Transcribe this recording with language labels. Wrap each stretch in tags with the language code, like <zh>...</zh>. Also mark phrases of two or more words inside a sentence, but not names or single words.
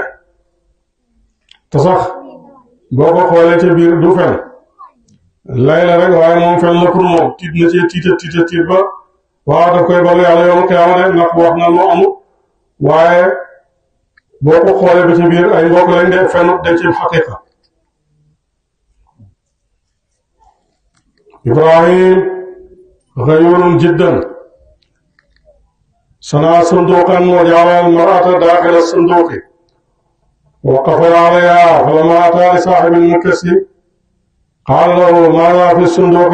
<wo>te sax boo ko xoolee ca biir du fen lay la rek waaye moom fen la pour moom tiit na ci tiit ba waaw daf koy balu yàlla</wo> <ar>يوم القيامة</ar> <wo>de ndax wax na lu amul waaye boo ko xoolee ba ci biir ay mbokk lañ de fenut de ci xaqiqa.</wo> <ar>إبراهيم غيور جدا صنع صندوقا وجعل المرأة داخل الصندوق وقفل عليها. فلما أتى لصاحب المكس قال له ماذا في الصندوق؟</ar>